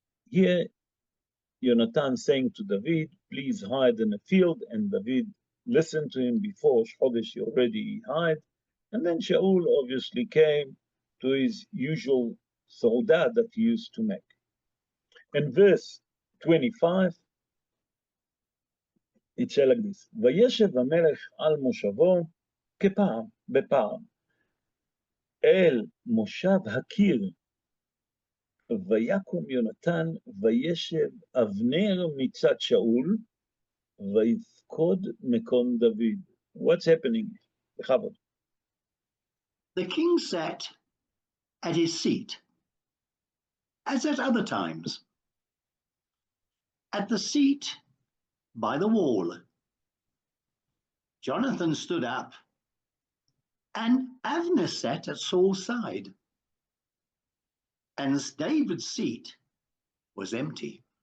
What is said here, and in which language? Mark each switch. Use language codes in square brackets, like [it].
[en] Here, Yonatan saying to David, please hide in a field, and David listened to him. Before Rosh Chodesh, he already hid. And then Shaul obviously came to his usual Saudah that he used to make. In verse 25, it says like this, [he] וישב המלך על מושבו כפעם, בפעם, אל מושב הקיר, ויקום יונתן, וישב אבנר מצד שאול, ויפקוד מקום דוד. [en] What's happening? [he] בכבוד. [en] The king sat at his seat, as at other times, at the seat by the wall. Jonathan stood up, and Abner sat at Saul's side, and David's seat was empty.